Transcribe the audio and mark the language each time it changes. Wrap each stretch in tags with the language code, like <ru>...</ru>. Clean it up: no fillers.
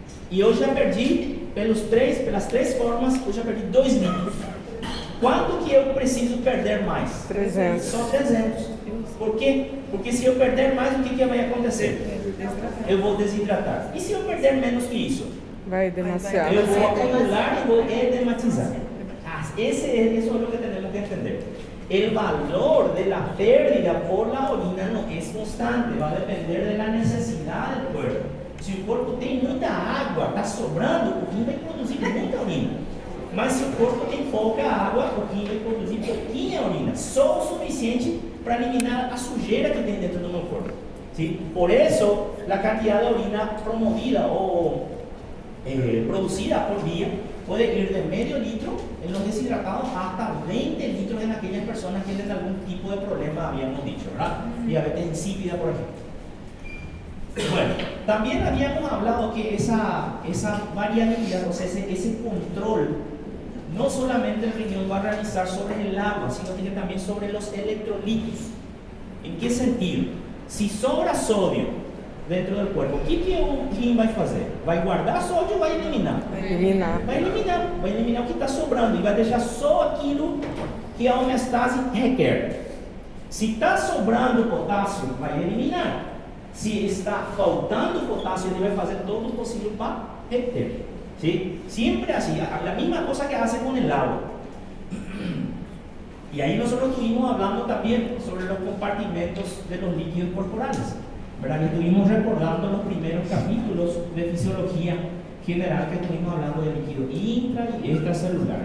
<pt>E eu já perdi, pelas três formas, eu já perdi 2 litros. Quanto que eu preciso perder mais? 300. Só 300. Por quê? Porque se eu perder mais, o que vai acontecer? Eu vou desidratar. E se eu perder menos que isso? Vai demasiado. Eu vou acumular e vou edematizar.</pt> <es>Eso es lo que tenemos que entender. El valor de la pérdida por la orina no es constante, va a depender de la necesidad del cuerpo.</es> <pt>Se o corpo tem muita água, está sobrando, o rim vai produzir muita urina. Mas se o corpo tem pouca água, o rim vai produzir pouquinha urina, só o suficiente para eliminar a sujeira que tem dentro do meu corpo.</pt> <es>¿Sí? Por eso, la cantidad de orina promovida o producida por día puede ir de medio litro en los deshidratados hasta 20 litros en aquellas personas que tienen algún tipo de problema, habíamos dicho, ¿verdad? Diabetes insípida, por ejemplo. Bueno, también habíamos hablado que esa variabilidad, o sea, ese control, no solamente el riñón va a realizar sobre el agua, sino que también sobre los electrolitos. ¿En qué sentido? Si sobra sodio dentro del cuerpo,</es> <pt>o que o rim vai fazer? Vai guardar sódio ou vai eliminar? Vai eliminar o que está sobrando e vai deixar só aquilo que a homeostase requer. Se está sobrando potássio, vai eliminar. Se está faltando potássio, ele vai fazer todo o possível para reter.</pt> <es>¿Sí? Siempre así, la misma cosa que hace con el agua. Y ahí nosotros estuvimos hablando también sobre los compartimentos de los líquidos corporales, ¿verdad? Que estuvimos recordando los primeros capítulos de fisiología general que estuvimos hablando de líquido intra y extracelular.</es>